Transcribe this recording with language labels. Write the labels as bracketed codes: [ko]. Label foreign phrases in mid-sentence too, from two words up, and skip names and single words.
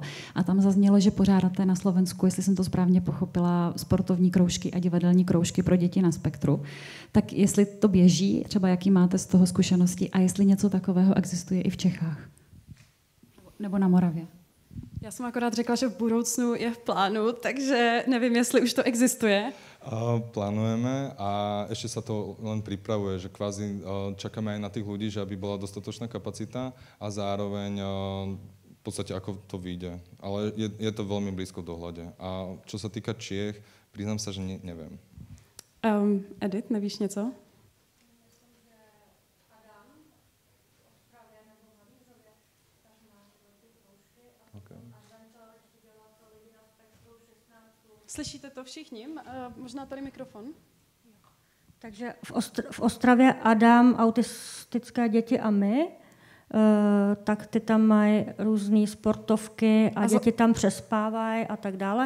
[cs] A tam zaznělo, že pořádáte na Slovensku, jestli jsem to správně pochopila, sportovní kroužky a divadelní kroužky pro děti na spektru. Tak jestli to běží, třeba jaký máte z toho zkušenosti a jestli něco takového existuje i v Čechách nebo na Moravě. Já jsem akorát řekla, že v budoucnu je v plánu, takže nevím, jestli už to existuje. [sk] Plánujeme a ešte sa to len pripravuje, že kvázi čakáme aj na tých ľudí, že aby bola dostatočná kapacita a zároveň v podstate ako to vyjde. Ale je to veľmi blízko v dohľade. A čo sa týka Čiech, priznám sa, že neviem. [cs] Edith, nevíš něco? Slyšíte to všichni? Možná tady mikrofon. Takže v Ostravě Adam, autistické děti a my, tak ty tam mají různé sportovky a děti tam přespávají a tak dále.